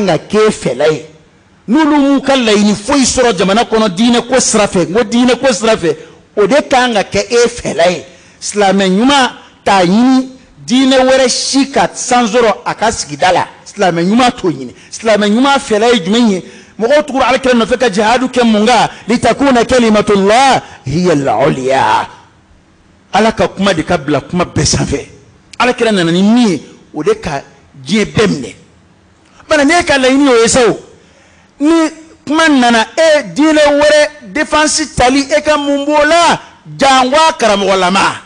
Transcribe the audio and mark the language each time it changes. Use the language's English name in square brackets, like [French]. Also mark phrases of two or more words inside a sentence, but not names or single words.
[Bambara] ka kɛ fɛla ye n'olu m'u ka laɲini foyi sɔrɔ jamana kɔnɔ diinɛ ko sira fɛ n ko diinɛ ko sira fɛ o de kan ka kɛ e fɛla ye silamɛ ɲuman t'a ɲini diinɛ wɛrɛ si ka san sɔrɔ a ka sigida la silamɛ ɲuman t'o ɲini silamɛ ɲuman fɛla ye jumɛn ye mɔgɔw tugura alakira nɔfɛ ka jihadu kɛ mun kan [Arabic] لتكون كلمة الله هي العليا [Bambara] ala ka kuma de ka bila kuma bɛɛ sanfɛ alakira nana ni min ye o de ka diɲɛ bɛɛ minɛ bana ne ka laɲini o ye sa o ni kuma nana e diinɛ wɛrɛ défense tali e ka mun b'o la janwa karamɔgɔlama